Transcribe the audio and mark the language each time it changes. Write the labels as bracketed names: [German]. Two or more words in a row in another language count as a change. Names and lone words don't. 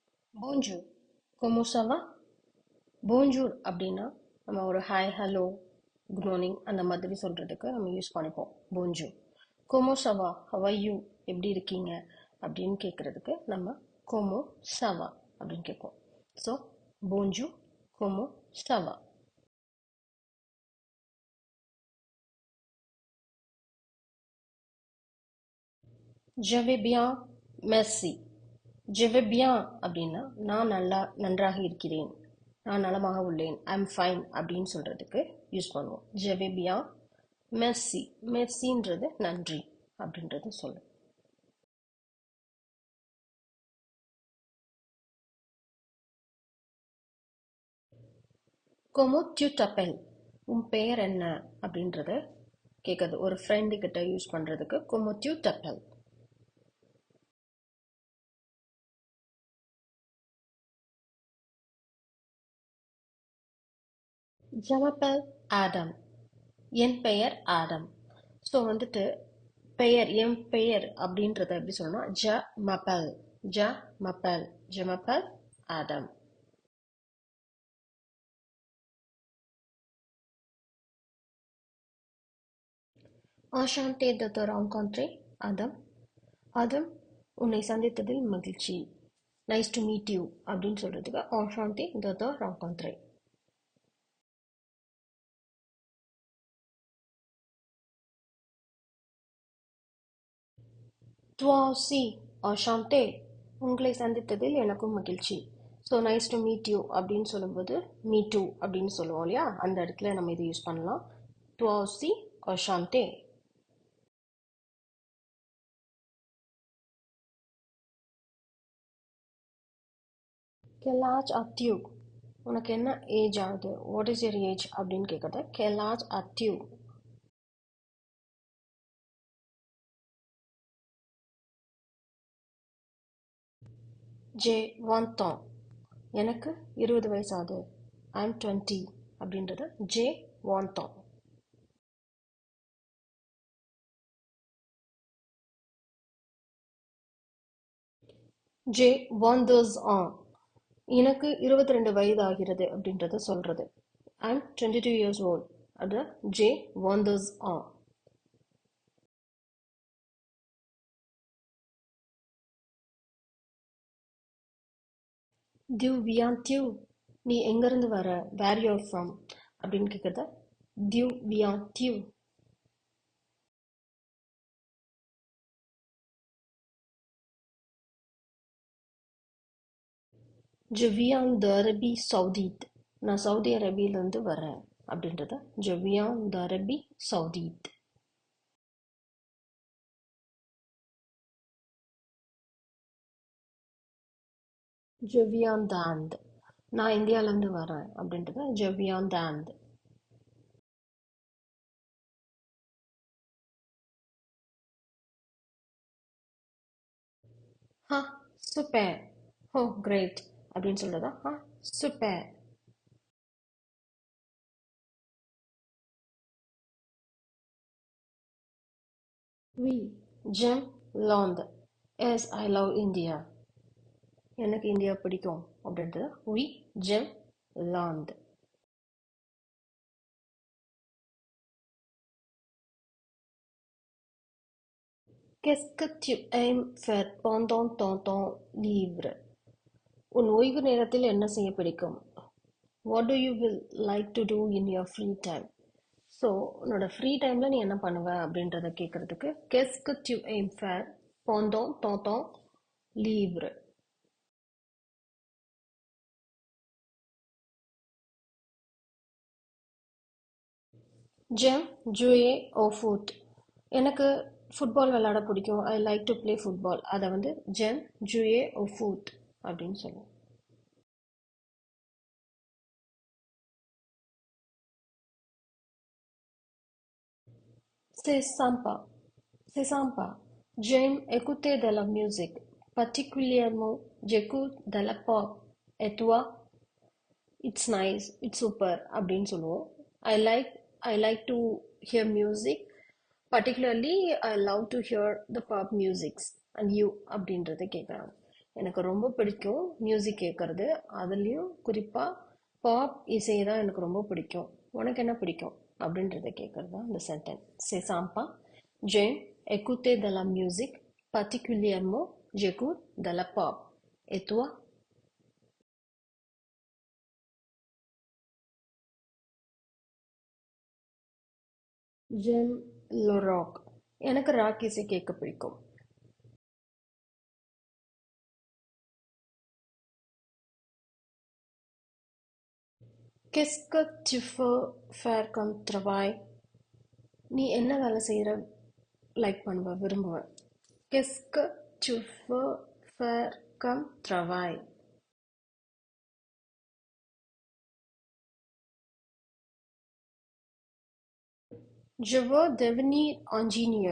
[French] Bonjour. Comment ça va? [Tamil] Bonjour அப்படின்னா நம்ம ஒரு [English] hi hello good morning [Tamil] அந்த மாதிரி சொல்கிறதுக்கு நம்ம யூஸ் பண்ணிப்போம் bonjour. [French] Comment ça va? [English] How are you? [Tamil] எப்படி இருக்கீங்க அப்படின்னு கேட்குறதுக்கு நம்ம [French] comment ça va [Tamil] அப்படின்னு கேட்போம். [French] ஸோ bonjour, comment ça va? Je vais bien, merci. Je vais bien [Tamil] அப்படின்னா நான் நன்றாக இருக்கிறேன், நான் நலமாக உள்ளேன், [English] I'm fine [Tamil] அப்படின்னு சொல்றதுக்கு யூஸ் பண்ணுவோம். [French] Je vais bien, merci. [Tamil] மெர்சின்றது நன்றி அப்படின்றது சொல்லும். [French] Comment tu t'appelles? [Tamil] உன் பெயர் என்ன அப்படின்றத கேட்குறது. ஒரு ஃப்ரெண்டு கிட்ட யூஸ் பண்றதுக்கு [French] comment tu t'appelles. Je m'appelle Adam. [Tamil] என் பெயர் ஆடம். ஸோ வந்துட்டு என் பெயர் அப்படின்றத எப்படி சொல்லணும்னா [French] je m'appelle, je m'appelle, je m'appelle [Tamil] ஆடம். [French] enchanté de te rencontrer ஆதம். [Tamil] ஆதம், உன்னை சந்தித்ததில் மகிழ்ச்சி. [English] nice to meet you [Tamil] அப்படின்னு சொல்றதுக்கு [French] enchanté de te rencontrer. toi aussi enchanté, [Tamil] உங்களை சந்தித்ததில் எனக்கும் மகிழ்ச்சி. ஸோ [English] nice to meet you [Tamil] அப்படின்னு சொல்லும்போது [English] me too [Tamil] அப்படின்னு சொல்லுவோம் இல்லையா, அந்த இடத்துல நம்ம இதை யூஸ் பண்ணலாம். [French] toi aussi enchanté. quel âge as-tu? [Tamil] உனக்கு என்ன ஏஜ் ஆகுது, [English] what is your age [Tamil] அப்படின்னு கேட்குறது [French] quel âge as-tu. j'ai 20 ans, [Tamil] எனக்கு 20 வயசு ஆகுது. [English] I'm 20 [Tamil] அப்படின்றது [French] j'ai 20 ans. j'ai 22 ans, [Tamil] எனக்கு 22 வயது ஆகிறது அப்படின்றத சொல்றது. [English] I'm 22 years old, [Tamil] அது [French] j'ai 22 ans. d'où viens-tu? [Tamil] நீ எங்கிருந்து வர, [English] where you from [Tamil] அப்படின்னு கேட்குறத [French] d'où viens-tu. je viens d'Arabie Saoudite, [Tamil] நான் சவுதி அரேபியிலேருந்து வரேன் அப்படின்றத [French] je viens d'Arabie Saoudite. je viens d'Inde, [Tamil] நான் இந்தியாவிலேருந்து வரேன் அப்படின்றத [French] je viens d'Inde. ah super, [English] oh great [Tamil] அப்படின்னு சொல்றதா [French] ah super. oui j'aime l'Inde, [English] yes I love India, [Tamil] எனக்கு இந்தியா பிடிக்கும் அப்படின்றது [French] oui j'aime l'Inde. qu'est-ce que tu aimes faire pendant ton temps libre? [Tamil] உன் ஓய்வு நேரத்தில் என்ன செய்ய பிடிக்கும்? [English] What do you will like to do in your free time? [Tamil] ஸோ உன்னோட [English] free time [Tamil] நீ என்ன பண்ணுவ அப்படின்றத கேட்குறதுக்கு [French] qu'est-ce que tu aimes faire pendant ton temps libre? j'aime jouer au foot, [Tamil] எனக்கு ஃபுட்பால் விளையாட பிடிக்கும். [English] I like to play football, [Tamil] அதை வந்து [French] j'aime jouer au foot [Tamil] அப்படின்னு சொல்லுவோம். [French] C'est sympa. C'est sympa. J'aime écouter de la musique. Particulièrement, j'écoute de la pop. Et toi? [English] It's nice. It's super. [Tamil] அப்படின்னு சொல்லுவோம். [English] I like I like to hear music. Particularly, I love to hear the pop musics. And you? [Tamil] அப்படின்றத கேட்குறாங்க. எனக்கு ரொம்ப பிடிக்கும் மியூசிக் கேட்கறது. அதுலேயும் குறிப்பாக பாப் இசை தான் எனக்கு ரொம்ப பிடிக்கும். உனக்கு என்ன பிடிக்கும் அப்படின்றத கேட்கறது தான் இந்த சென்டென்ஸ். [French] C'est sympa. J'aime écouter de la musique, particulièrement j'écoute de la pop. Et toi? J'aime le rock. [Tamil] எனக்கு ராக் இசை கேட்க பிடிக்கும். [French] Qu'est-ce que tu veux faire comme travail? [Tamil] நீ என்ன வேலை செய்கிற லைக் பண்ணுவ விரும்புவ? [French] Qu'est-ce que tu veux faire comme travail? Je veux devenir ingénieur.